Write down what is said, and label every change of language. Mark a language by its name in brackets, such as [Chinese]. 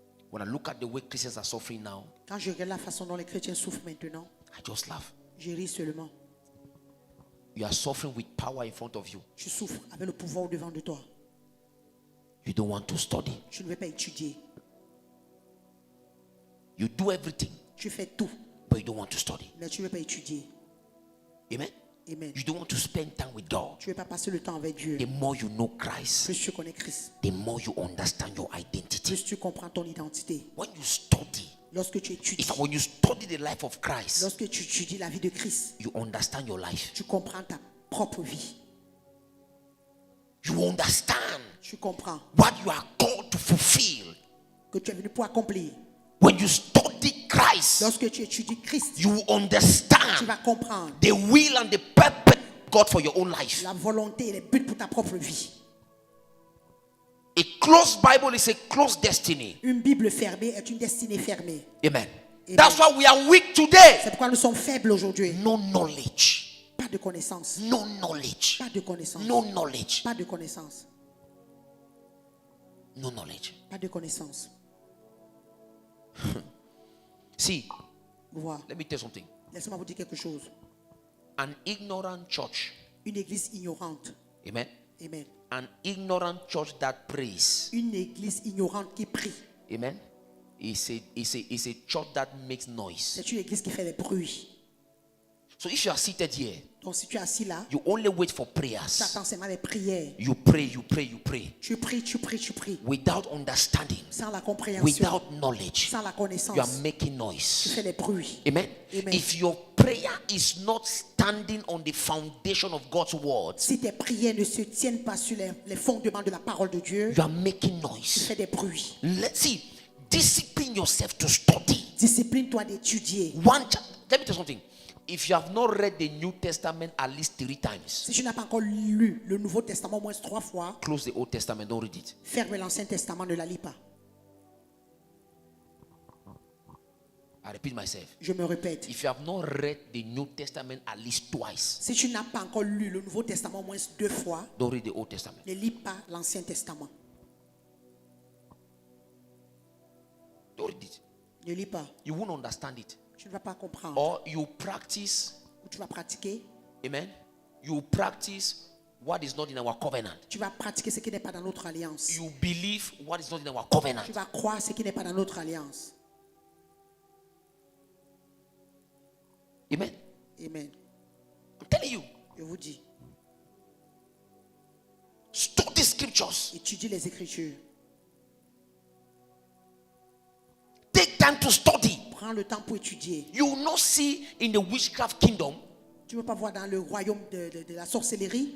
[English] When I look at the way Christians are suffering now, [French] Quand je regarde la façon dont les chrétiens souffrent maintenant, [English] I just laugh. [French] je ris seulement. [English] You are suffering with power in front of you. [French] Tu souffres avec le pouvoir au devant de toi. [English] You don't want to study. [French] Tu ne veux pas étudier. [English] You do everything, [French] Tu fais tout, [English] but you don't want to study. [French] mais tu ne veux pas étudier. [English] Amen. [French] Amen. [English] You don't want to spend time with God. [French] Tu ne veux pas passer le temps avec Dieu. [English] The more you know Christ, [French] Plus tu connais Christ, [English] the more you understand your identity. [French] plus tu comprends ton identité. [English] When you study, [French] Lorsque tu étudies, [English] when you study the life of Christ, [French] lorsque tu étudies la vie de Christ, [English] you understand your life. [French] tu comprends ta propre vie. [English] You understand [French] Tu comprends [English] what you are called to fulfill. [French] que tu es venu pour accomplir. [English] When you study Christ, [French] Lorsque tu étudies Christ, [English] you [French] tu [English] understand [French] vas comprendre [English] the will and the purpose of God for your own life. [French] la volonté et les buts pour ta propre vie. [English] A closed Bible is a closed destiny. [French] Une Bible fermée est une destinée fermée. [English] Amen. [French] Amen. [English] That's why we are weak today. [French] C'est pourquoi nous sommes faibles aujourd'hui. [English] No knowledge. [French] Pas de connaissance. [English] No knowledge. [French] Pas de connaissance. [English] No knowledge. [French] Pas de connaissance. [English] No knowledge. [French] Pas de connaissance. [English] See, [French] Voilà. [English] let me tell you something. [French] Laissez-moi vous dire quelque chose. [English] An ignorant church. [French] Une église ignorante. [English] Amen. [French] Amen. [English] An ignorant church that prays. [French] Une église ignorante qui prie. [English] Amen. It's a church that makes noise. [French] C'est une église qui fait des bruits. [English] So if you are seated here, [French] Donc si tu es assis là, [English] you only wait for [French] tu [English] prayers. [French] attends seulement les prières. [English] You pray, you pray, you pray. [French] Tu pries, tu pries, tu pries. [English] Without understanding, [French] Sans la compréhension. [English] without knowledge, [French] Sans la [English] you are [French] connaissance. [English] making noise. [French] fais des bruits. [English] Amen. [French] Amen. [English] If your prayer is not standing on the foundation of God's word, [French] Si tes prières ne se tiennent pas sur les fondements de la parole de Dieu, [English] you are making [French] tu [English] noise. [French] fais des bruits. [English] Let's see. Discipline yourself to study. [French] Discipline-toi d'étudier. [English] Let me tell you something. If you have not read the New Testament at least 3 times, [French] Si tu n'as pas encore lu le Nouveau Testament au moins 3 fois, [English] close the Old Testament, don't read it. [French] ferme l'Ancien Testament, ne la lis pas. [English] I repeat myself. [French] Je me répète. [English] If you have not read the New Testament at least twice, [French] Si tu n'as pas encore lu le Nouveau Testament au moins 2 fois, [English] don't read the Old Testament. [French] ne lis pas l'Ancien Testament. [English] Don't read it. [French] Ne lis pas. [English] You won't understand it. [French] Tu ne vas pas comprendre. [English] Or you practice, [French] Ou tu vas pratiquer. [English] amen. You practice what is not in our covenant. [French] Tu vas pratiquer ce qui n'est pas dans notre alliance. [English] You believe what is not in our covenant. [French] Tu vas croire ce qui n'est pas dans notre alliance. [English] Amen. [French] Amen. [English] I'm telling you. [French] Je vous dis, [English] Study scriptures. [French] étudie les Écritures. [English] Take time to study. [French] Prends le temps pour étudier. [English] You will not see in the witchcraft kingdom, [French] Tu ne veux pas voir dans le royaume de la sorcellerie,